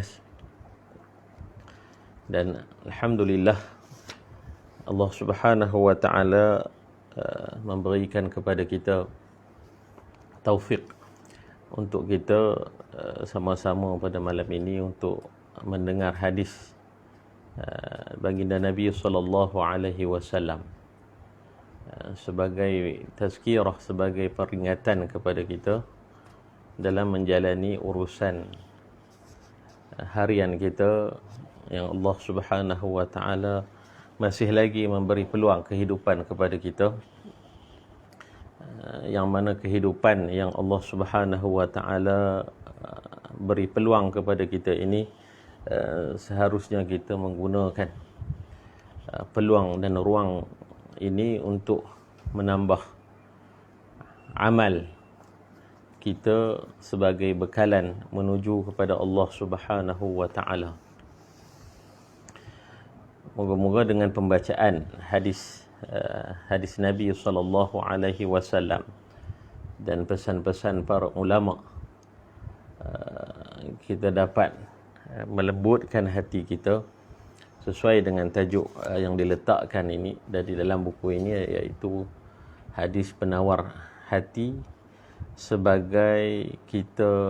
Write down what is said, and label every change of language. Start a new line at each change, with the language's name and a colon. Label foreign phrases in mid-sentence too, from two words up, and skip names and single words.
Malay: Dan alhamdulillah
Arabic: الله سبحانه وتعالى
Malay: memberikan kepada kita taufik untuk kita sama-sama pada malam ini untuk mendengar hadis baginda Nabi
Arabic: صلى الله عليه وسلم
Malay: sebagai tazkirah, sebagai peringatan kepada kita dalam menjalani urusan harian kita yang
Arabic: الله سبحانه وتعالى
Malay: masih lagi memberi peluang kehidupan kepada kita, yang mana kehidupan yang
Arabic: الله سبحانه وتعالى
Malay: beri peluang kepada kita ini seharusnya kita menggunakan peluang dan ruang ini untuk menambah amal kita sebagai bekalan menuju kepada
Arabic: الله سبحانه وتعالى.
Malay: Moga-moga dengan pembacaan hadis Nabi
Arabic: صلى الله عليه وسلم
Malay: dan pesan-pesan para ulama, kita dapat melembutkan hati kita sesuai dengan tajuk yang diletakkan ini dari dalam buku ini, iaitu hadis penawar hati, sebagai kita